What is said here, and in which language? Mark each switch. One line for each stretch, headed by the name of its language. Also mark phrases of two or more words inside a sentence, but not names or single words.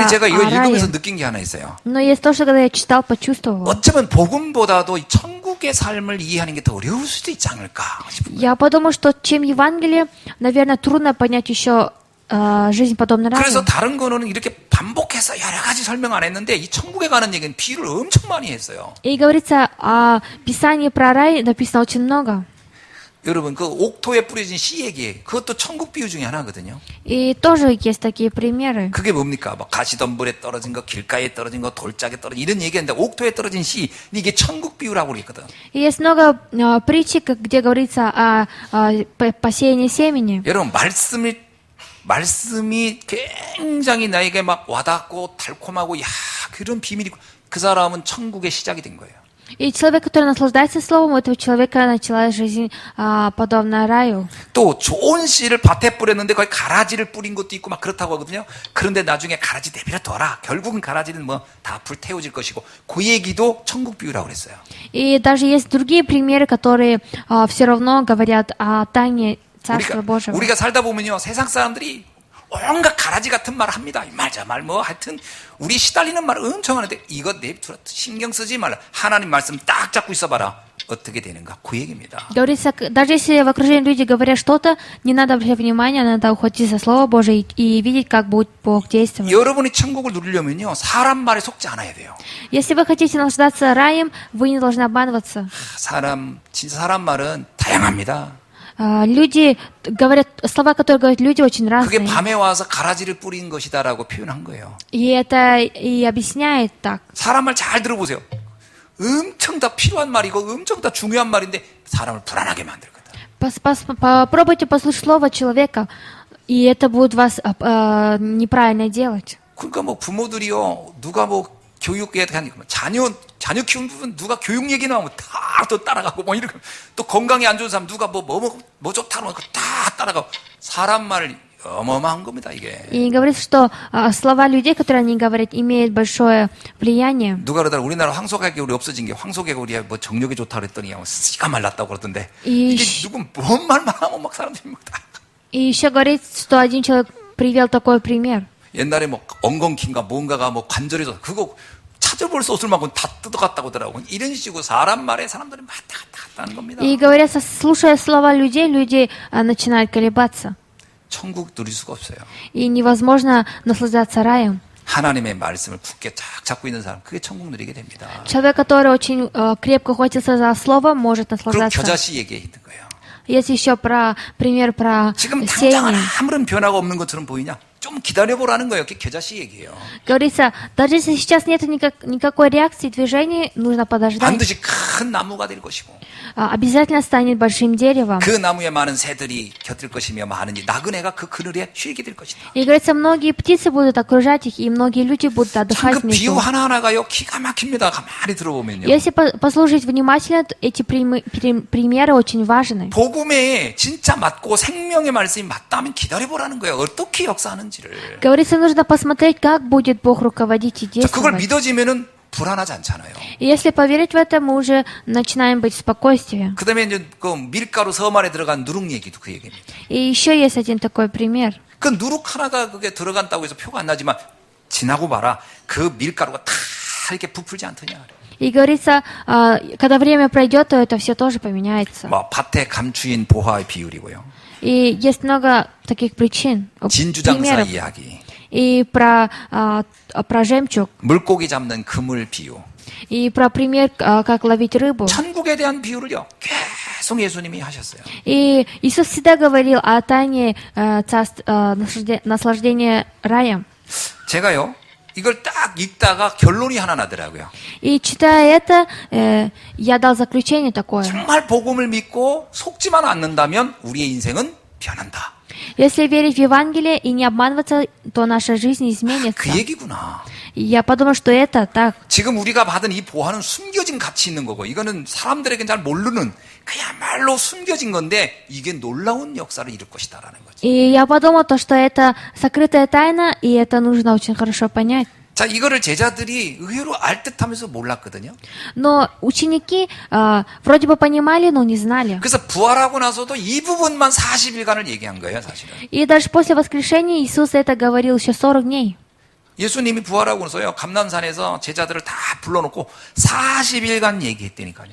Korean: 근데 제가
Russian: о
Korean: 이거 읽으면서
Russian: рае.
Korean: 느낀 게 하나 있어요.
Russian: Но есть то, что когда я читал, почувствовал.
Korean: 어쩌면 복음보다도 이 천국의 삶을 이해하는 게 더 어려울 수도 있지 않을까 싶은 거예요.
Russian: Я подумал, что чем Евангелие, наверное, трудно понять еще жизнь подобной
Korean: 그래서
Russian: раю.
Korean: 다른 거는 이렇게 반복해서 여러 가지 설명 안 했는데 이 천국에 가는 얘기는 비유를 엄청 많이 했어요.
Russian: И говорится о Писании про рай, написано очень много.
Korean: 여러분 그 옥토에 뿌려진 씨 얘기 그것도 천국 비유 중에 하나거든요.
Russian: И тоже есть такие примеры.
Korean: 그게 뭡니까? 막 가시덤불에 떨어진 거, 길가에 떨어진 거, 돌짝에 떨어진 이런 얘기인데 옥토에 떨어진 씨 이게 천국 비유라고 그랬거든.
Russian: И есть много притчей, где говорится о посеянии семени.
Korean: 여러분 말씀이 굉장히 나에게 막 와닿고 달콤하고 야 그런 비밀이 그 사람은 천국의 시작이 된 거예요.
Russian: И человек, который наслаждается словом, у этого человека началась жизнь подобная раю.
Korean: 또 좋은 씨를 밭에 뿌렸는데 거기 가라지를 뿌린 것도 있고 막 그렇다고 하거든요. 그런데 나중에 가라지 내버려 둬라. 결국은 가라지는 뭐 다 불태워질 것이고 그 얘기도 천국 비유라고 그랬어요.
Russian: И даже есть другие примеры, которые все равно говорят о тайне Царства Божьего.
Korean: 우리가 살다 보면요 세상 사람들이 온갖 가라지 같은 말 합니다. 말자 말 뭐 하여튼 우리 시달리는 말을 엄청 하는데 이거 내비두라 신경 쓰지 말라. 하나님 말씀 딱 잡고 있어봐라. 어떻게 되는가 그 얘기입니다.
Russian: Говорится, даже если в окружении люди говорят что-то, не надо обращать внимания, надо ухватиться за Слово Божие и видеть, как будет Бог действовать.
Korean: 여러분이 천국을 누리려면요 사람 말에 속지 않아야 돼요.
Russian: Если вы хотите наслаждаться раем, вы не должны обманываться.
Korean: 진짜 사람 말은 다양합니다.
Russian: Люди говорят, слова, которые говорят люди, очень
Korean: 그게
Russian: разные.
Korean: 밤에 와서 가라지를 뿌린 것이다라고 표현한 거예요.
Russian: И это и объясняет так.
Korean: 사람 말 잘 들어보세요. 엄청 다 필요한 말이고 엄청 다 중요한 말인데 사람을 불안하게 만들거든.
Russian: Попробуйте послушать слово человека, и это будет вас неправильно делать.
Korean: 그러니까 뭐 부모들이요 누가 뭐 교육에 대한 자녀 키우는 부분 누가 교육 얘기 나오면 다 또 따라가고 뭐 이렇게 또 건강이 안 좋은 사람 누가 뭐 좋다는 거 다 따라가고 사람 말을 어마어마한 겁니다, 이게.
Russian: И говорится, что слова людей, которые они говорят, имеют большое влияние.
Korean: 누가 그러더라 우리나라 황소개구리 없어진 게 황소개구리야 뭐 정력에 좋다 그랬더니 씨가 말랐다고 그러던데 이게 누구 뭔 말만 하면 막 사람들이 막 다.
Russian: И еще говорится, что один человек привел такой пример.
Korean: 옛날에 뭐 엉겅퀴인가 뭔가가 뭐 관절에서 그거 찾아볼 수 없을 만큼 다 뜯어갔다고 하더라고. 이런 식으로 사람 말에 사람들이 왔다 갔다 하는 겁니다.
Russian: И говорится, слушая слова людей, люди начинают колебаться.
Korean: 천국 누릴 수가 없어요.
Russian: И невозможно наслаждаться раем.
Korean: 하나님의 말씀을 굳게 쫙 잡고 있는 사람, 그게 천국 누리게 됩니다.
Russian: Человек, который очень крепко хватится за слово, может
Korean: 그리고
Russian: наслаждаться.
Korean: 겨자씨 얘기해 있는 거예요.
Russian: Есть еще пример про
Korean: 지금 당장은
Russian: сеяние.
Korean: 아무런 변화가 없는 것처럼 보이냐? 좀 기다려보라는 거예요. 그게 겨자씨 얘기예요.
Russian: Говорится, даже если сейчас нет никакой реакции, движения, нужно подождать.
Korean: 반드시 큰 나무가 될 것이고
Russian: Обязательно станет большим деревом.
Korean: 그 나무에 많은 새들이 곁들 것이며 많은 나그네가 그 그늘에 쉬게 될 것이다.
Russian: И говорится, многие птицы будут окружать их, и многие люди будут отдыхать
Korean: 참 그 비유
Russian: внизу.
Korean: 하나하나가요 기가 막힙니다. 가만히 들어보면요.
Russian: Если послушать внимательно, эти примеры очень важны.
Korean: 복음에 진짜 맞고 생명의 말씀이 맞다면 기다려보라는 거예요. 어떻게 역사하는지를.
Russian: Говорится, нужно посмотреть, как будет Бог руководить и
Korean: 자, 그걸
Russian: действовать.
Korean: 믿어지면은 불안하지 않잖아요.
Russian: И если поверить в это, мы уже начинаем быть в спокойствии.
Korean: 그 다음에 이제 그 밀가루 섬 안에 들어간 누룩 얘기도 그 얘기입니다.
Russian: И еще есть один такой пример.
Korean: 그 누룩 하나가 그게 들어간다고 해서 표가 안 나지만 지나고 봐라. 그 밀가루가 다 이렇게 부풀지 않더냐.
Russian: И говорится, когда время пройдет, то это все тоже поменяется.
Korean: 뭐 밭의 감추인 보화의 비율이고요.
Russian: И есть много таких причин,
Korean: 진주장사
Russian: примеров.
Korean: 이야기.
Russian: И про жемчуг,
Korean: 물고기 잡는 그물 비유.
Russian: и про пример, как ловить рыбу.
Korean: 천국에 대한 비유를요. 계속 예수님이 하셨어요.
Russian: И Иисус всегда говорил о тайне наслаждения раем.
Korean: 제가요. 이걸 딱 읽다가 결론이 하나 나더라고요.
Russian: И читая это, я дал заключение такое.
Korean: 정말 복음을 믿고 속지만 않는다면 우리의 인생은 변한다.
Russian: Если верить в Евангелие и не обманываться, то наша жизнь изменится.
Korean: 그 얘기구나.
Russian: И я подумал, что это так.
Korean: 지금 우리가 받은 이 보화는 숨겨진 가치 있는 거고 이거는 사람들에게 잘 모르는 그야말로 숨겨진 건데 이게 놀라운 역사를 이룰 것이다라는 거죠.
Russian: И я подумал, то, что это сокрытая тайна, и это нужно очень хорошо понять.
Korean: 자, 이거를 제자들이 의외로 알 듯하면서 몰랐거든요.
Russian: Но ученики вроде бы понимали, но не знали.
Korean: 그래서 부활하고 나서도 이 부분만 40일간을 얘기한 거예요, 사실은.
Russian: И даже после воскрешения Иисус это говорил еще 40 дней.
Korean: 예수님이 부활하고 나서요, 감람산에서 제자들을 다 불러놓고 40일간 얘기했다니까요.